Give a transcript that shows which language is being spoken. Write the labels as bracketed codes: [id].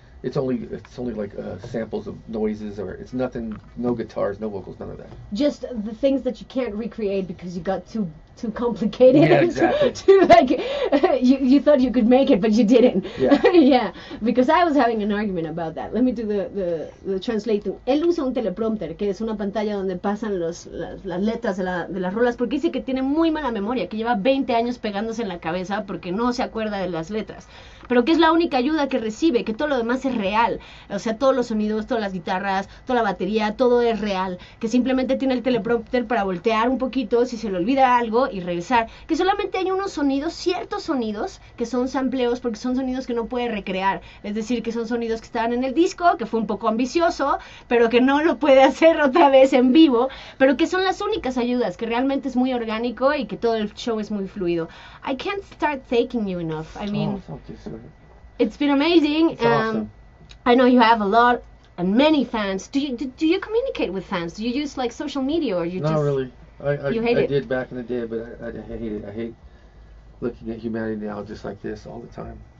[en] it's only like samples of noises, or it's nothing, no guitars, no vocals, none of that. Just the things that you can't recreate because you got too complicated. Yeah, exactly. You thought you could make it, but you didn't. Yeah. Yeah, because I was having an argument about that. Let me do the translating. [es] Él usa un teleprompter, que es una pantalla donde pasan las letras de las rolas, porque dice que tiene muy mala memoria, que lleva 20 años pegándose en la cabeza porque no se acuerda de las letras. Pero que es la única ayuda que recibe, que todo lo demás es real. O sea, todos los sonidos, todas las guitarras, toda la batería, todo es real. Que simplemente tiene el teleprompter para voltear un poquito si se le olvida algo y regresar. Que solamente hay unos sonidos, ciertos sonidos, que son sampleos, porque son sonidos que no puede recrear. Es decir, que son sonidos que estaban en el disco, que fue un poco ambicioso, pero que no lo puede hacer otra vez en vivo. Pero que son las únicas ayudas, que realmente es muy orgánico y que todo el show es muy fluido. [en] I can't start thanking you enough. I mean... It's been amazing. It's awesome. I know you have a lot and many fans. Do you communicate with fans? Do you use like social media, or you Not just... really. You hate it? I did back in the day, but I hate it. I hate looking at humanity now just like this all the time.